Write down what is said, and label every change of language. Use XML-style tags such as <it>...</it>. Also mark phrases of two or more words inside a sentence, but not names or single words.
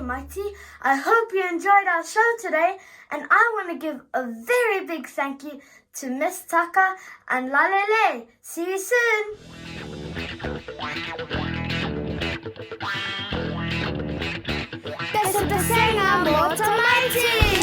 <sm>Tamaiti.</sm> <en>I hope you enjoyed our show today, and I want to give a very big thank you to Miss Taka and Lalele. See you soon.</en> <sm>Pesepesega mo Tamaiti.</sm>